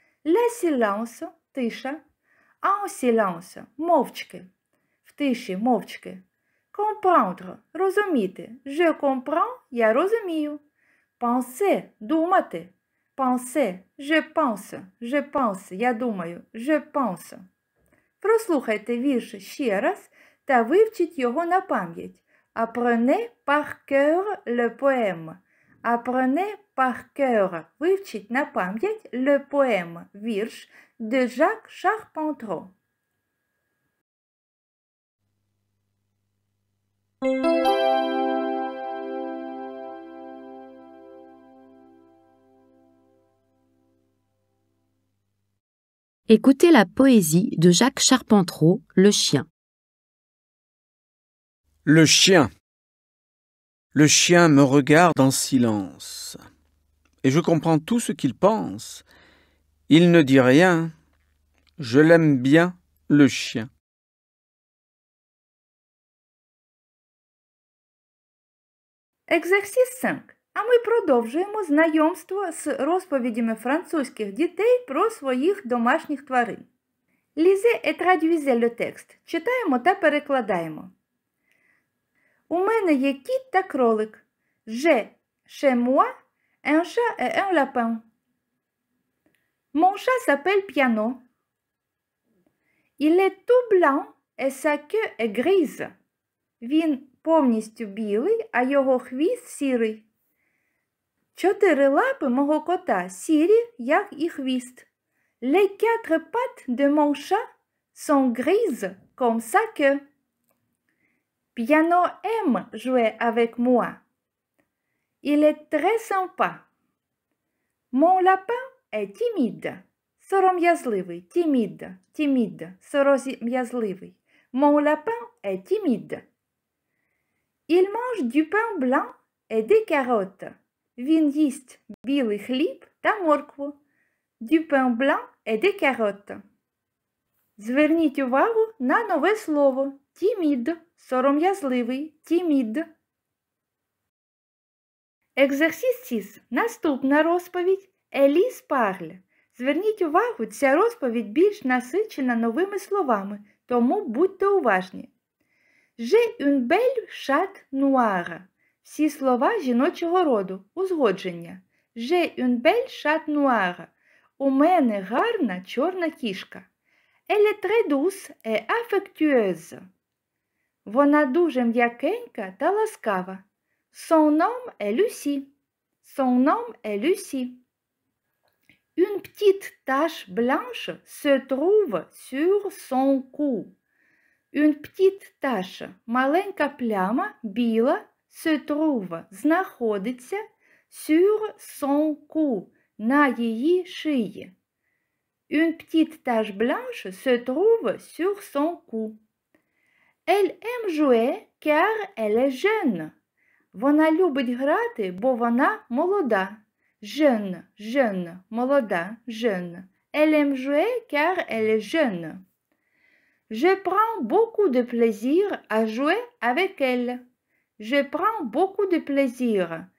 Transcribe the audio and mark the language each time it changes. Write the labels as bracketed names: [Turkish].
[French] Le silence – [Ukrainian] тиша. [French] En silence – [Ukrainian] мовчки. В тиші, мовчки. [French] Comprendre – [Ukrainian] розуміти. [French] Je comprends – [Ukrainian] я розумію. [French] Penser – [Ukrainian] думати. [French] Penser – je pense – [Ukrainian] я думаю. [French] Je pense. [Ukrainian] Прослухайте вірш ще раз та вивчіть його на пам'ять. [French] Apprenez par cœur le poème. Apprenez par cœur. [Ukrainian] Вивчіть на пам'ять [French] le poème. [Ukrainian] Вірш de Jacques Charpentreau. [French] Écoutez la poésie de Jacques Charpentreau, Le chien. Le chien. Le chien me regarde en silence, et je comprends tout ce qu'il pense. Il ne dit rien. Je l'aime bien, le chien. Exercice 5. [Ukrainian] А ми продовжуємо знайомство з розповідями французьких дітей про своїх домашніх тварин. [French] Lisez et traduisez le texte. [Ukrainian] Читаємо та перекладаємо. У мене є кіт та кролик. [French] J'ai chez moi un chat et un lapin. Mon chat s'appelle Piano. Il est tout blanc et sa queue est grise. [Ukrainian] Він повністю білий, а його хвіст сірий. 4 лапи мого кота сірі, як і хвіст. [French] Les 4 pattes de mon chat sont grises comme sa queue. Piano aime jouer avec moi. Il est très sympa. Mon lapin est timide. [Ukrainian] Сором'язливий, [French] timide, [Ukrainian] сором'язливий. [French] Mon lapin est timide. Il mange du pain blanc et des carottes. [Ukrainian] Він їсть білий хліб та моркву. [French] Du pain blanc et des carottes. [Ukrainian] Зверніть увагу на нове слово. [French] Timide, [Ukrainian] сором'язливий, [French] timide. Exercice 6. [Ukrainian] Наступна розповідь. Еліс [French] parle. [Ukrainian] Зверніть увагу, ця розповідь більш насичена новими словами, тому будьте уважні. [French] J'ai une belle chatte noire. [Ukrainian] Всі слова жіночого роду, узгодження. [French] J'ai une belle chatte noire. [Ukrainian] У мене гарна чорна кішка. [French] Elle est très douce et affectueuse. [Ukrainian] Вона дуже м'якенька та ласкава. [French] Son nom est Lucie. Son nom est Lucie. Une petite tache blanche se trouve sur son cou. Une petite tache, [Ukrainian] маленька пляма, біла, [French] se trouve, [Ukrainian] знаходиться, [French] sur son cou, [Ukrainian] на її шиї. [French] Une petite tache blanche se trouve sur son cou. Elle aime jouer car elle est jeune. [Ukrainian] Вона любить грати, бо вона молода. [French] Jeune, jeune, [Ukrainian] молода, [French] jeune. Elle aime jouer car elle est jeune. Je prends beaucoup de plaisir à jouer avec elle. Je prends beaucoup de plaisir.